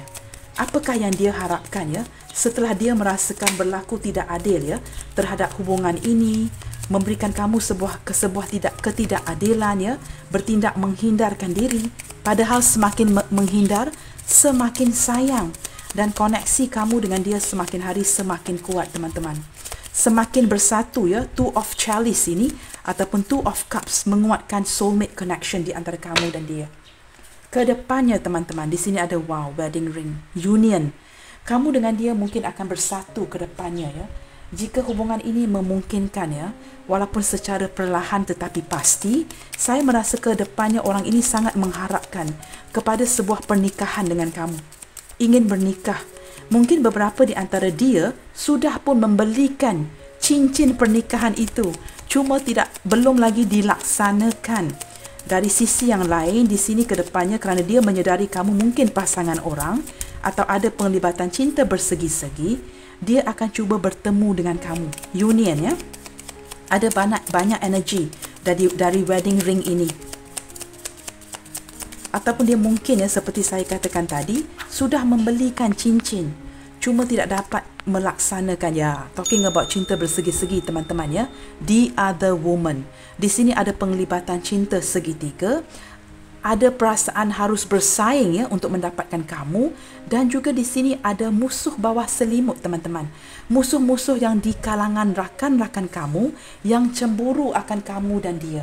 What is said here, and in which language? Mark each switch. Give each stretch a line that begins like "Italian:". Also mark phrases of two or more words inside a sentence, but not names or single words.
Malay: Apakah yang dia harapkan ya setelah dia merasakan berlaku tidak adil ya terhadap hubungan ini, memberikan kamu sebuah ketidakadilan ya, bertindak menghindarkan diri, padahal semakin menghindar semakin sayang, dan koneksi kamu dengan dia semakin hari semakin kuat teman-teman. Semakin bersatu ya,
English: Two of Chalice
Malay: ini ataupun
English: Two of Cups
Malay: menguatkan
English: soulmate connection
Malay: di antara kamu dan dia. Kedepannya teman-teman, di sini ada
English: wedding ring,
Malay: union. Kamu dengan dia mungkin akan bersatu ke depannya ya. Jika hubungan ini memungkinkan ya, walaupun secara perlahan tetapi pasti, saya merasa ke depannya orang ini sangat mengharapkan kepada sebuah pernikahan dengan kamu. Ingin bernikah. Mungkin beberapa di antara dia sudah pun membelikan cincin pernikahan itu, cuma belum lagi dilaksanakan. Dari sisi yang lain, di sini ke depannya kerana dia menyedari kamu mungkin pasangan orang atau ada penglibatan cinta bersegi-segi, dia akan cuba bertemu dengan kamu. Union ya. Ada banyak energi dari
English: wedding ring
Malay: ini. Ataupun dia mungkin ya seperti saya katakan tadi, sudah membelikan cincin, cuma tidak dapat melaksanakan ya.
English: Talking about
Malay: cinta bersegi-segi teman-teman ya.
English: The other woman.
Malay: Di sini ada penglibatan cinta segitiga. Ada perasaan harus bersaing ya untuk mendapatkan kamu, dan juga di sini ada musuh bawah selimut teman-teman. Musuh-musuh yang di kalangan rakan-rakan kamu yang cemburu akan kamu dan dia.